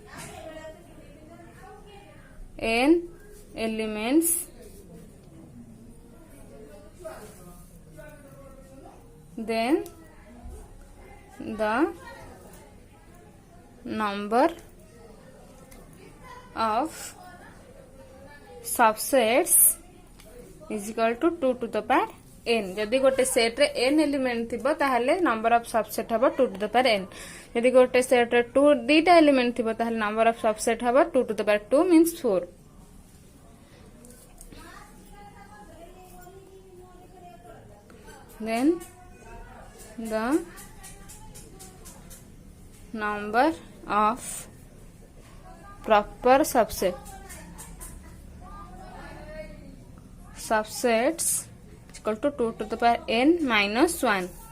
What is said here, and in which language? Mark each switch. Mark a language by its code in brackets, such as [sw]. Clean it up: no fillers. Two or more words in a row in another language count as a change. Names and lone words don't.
[en] n elements then the number of subsets is equal to 2 to the power n [or] ଯଦି ଗୋଟେ ସେଟ ରେ [en] n element [or] ଥିବ ତାହେଲେ [en] number of subset हबो 2 to the power n [or] ଯଦି ଗୋଟେ ସେଟ ରେ 2 ଦିଟା ଏଲିମେଣ୍ଟ ଥିବ ତାହେଲେ [en] number of subset हबो 2 to the power 2 means 4 then the number of proper subsets equal to 2 to the power n minus 1.